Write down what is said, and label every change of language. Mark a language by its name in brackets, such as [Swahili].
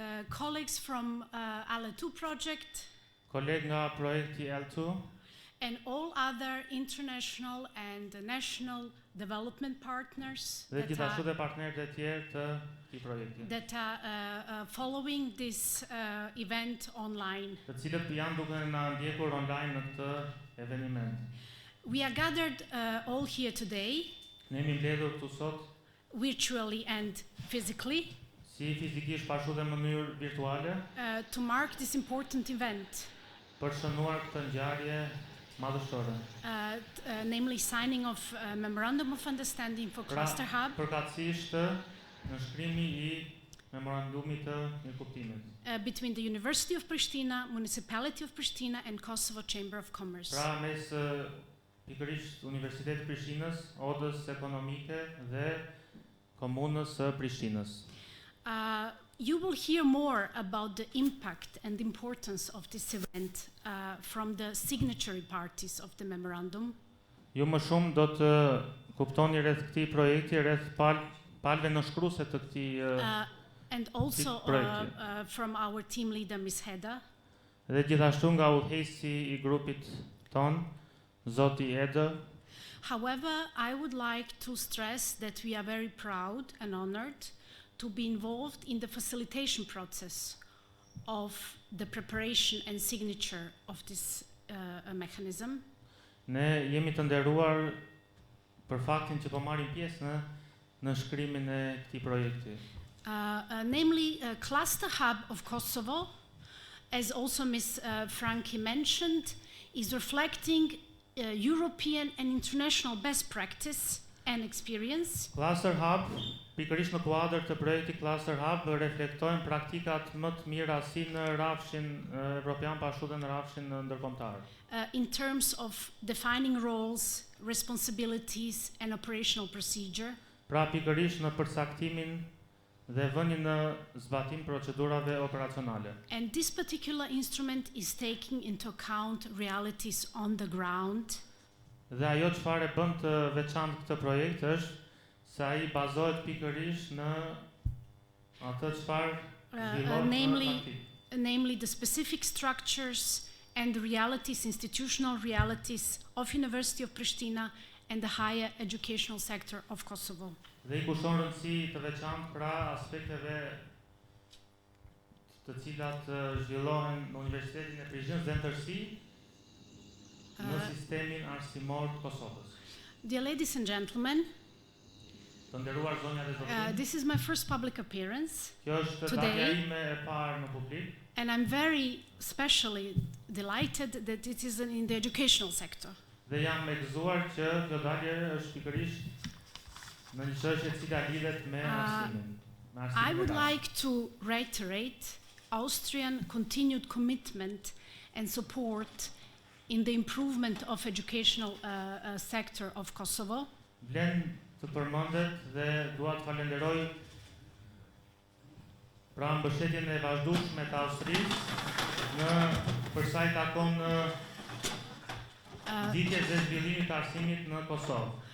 [English] colleagues from ALE2 project, [Albanian] koleg nga projekti L2 [English] and all other international and national development partners [Albanian] dhe gjithashtu dhe partnerët e tjerë të këtij projekti, [English] that are following this event online. [Albanian] Të cilët janë duke na ndjekur online në këtë eveniment. [English] We are gathered all here today, [Albanian] Ne jemi mbledhur këtu sot [English] virtually and physically, [Albanian] si fizikisht po ashtu dhe në mënyrë virtuale [English] to mark this important event, [Albanian] për shënuar këtë ngjarje madhështore. [English] namely signing of Memorandum of Understanding for Cluster Hub [Albanian] Përkatësisht në shkrimi i memorandumit të mirëkuptimit. [English] Between the University of Prishtina, Municipality of Prishtina, and Kosovo Chamber of Commerce. [Albanian] Pra mes pikërisht Universiteti i Prishtinës, Odës Ekonomike dhe Komunës së Prishtinës. [English] You will hear more about the impact and importance of this event from the signatory parties of the memorandum. [Albanian] Ju më shumë do të kuptoni rreth këtij projekti, rreth palëve nënshkruese të këtij [English] And also [Albanian] projekti. [English] from our team leader, Ms. Heda. [Albanian] Dhe gjithashtu nga udhëheqësi i grupit ton, Zoti Eder. [English] However, I would like to stress that we are very proud and honored to be involved in the facilitation process of the preparation and signature of this mechanism. [Albanian] Ne jemi të nderuar për faktin që po marrim pjesë në shkrimin e këtij projekti. [English] Namely, Cluster Hub of Kosovo, as also Ms. Franki mentioned, is reflecting European and international best practice and experience. [Albanian] Cluster Hub, pikërisht në kuadër të projektit Cluster Hub, reflektojnë praktikat më të mira si në rrafshin evropian, po ashtu edhe në rrafshin ndërkombëtar. [English] In terms of defining roles, responsibilities and operational procedure. [Albanian] Pra pikërisht në përcaktimin dhe vënien në zbatim procedurave operacionale. [English] And this particular instrument is taking into account realities on the ground. [Albanian] Dhe ajo çfarë bën të veçantë këtë projekt është se ai bazohet pikërisht në atë çfarë zhvillohet në praktikë. [English] Namely the specific structures and the realities, institutional realities of University of Prishtina and the higher educational sector of Kosovo. [Albanian] Dhe I kushton rëndësi të veçantë pra aspekteve të cilat zhvillohen në Universitetin e Prishtinës dhe në tërësi në sistemin arsimor të Kosovës. [English] Dear ladies and gentlemen, [Albanian] Të nderuar zonja dhe zotërinj, [English] this is my first public appearance [Albanian] kjo është [English] today. [Albanian] takja ime e parë në publik. [English] And I'm very especially delighted that it is in the educational sector. [Albanian] Dhe jam me gëzuar që kjo dalje është pikërisht në një çështje e cila lidhet me arsimin. [English] I would like to reiterate Austrian continued commitment and support in the improvement of educational sector of Kosovo. [Albanian] Vlen të përmendet dhe dua të falenderoj pra mbështetjen e vazhdueshme të Austrisë në për sa I takon ditës së zhvillimit të arsimit në Kosovë.